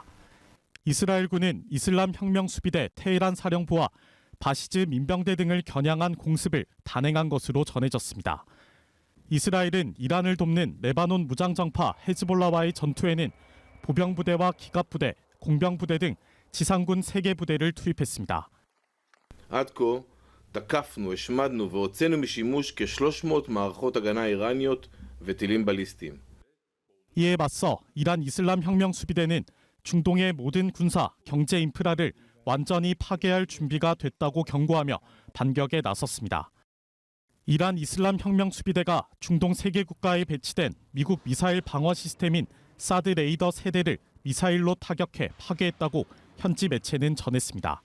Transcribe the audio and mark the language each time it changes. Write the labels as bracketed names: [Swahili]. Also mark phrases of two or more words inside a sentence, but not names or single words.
[Korean] 이스라엘군은 이슬람 혁명 수비대 테헤란 사령부와 바시즈 민병대 등을 겨냥한 공습을 단행한 것으로 전해졌습니다. 이스라엘은 이란을 돕는 레바논 무장정파 헤즈볼라와의 전투에는 보병부대와 기갑부대, 공병부대 등 지상군 3개 부대를 투입했습니다. [Hebrew] עד כה תקפנו, השמדנו והוצאנו משימוש כ-300 מערכות הגנה איראניות וטילים בליסטיים. [Korean] 이에 맞서 이란 이슬람 혁명 수비대는 중동의 모든 군사, 경제 인프라를 완전히 파괴할 준비가 됐다고 경고하며 반격에 나섰습니다. 이란 이슬람 혁명 수비대가 중동 3개 국가에 배치된 미국 미사일 방어 시스템인 사드 레이더 세대를 미사일로 타격해 파괴했다고 현지 매체는 전했습니다.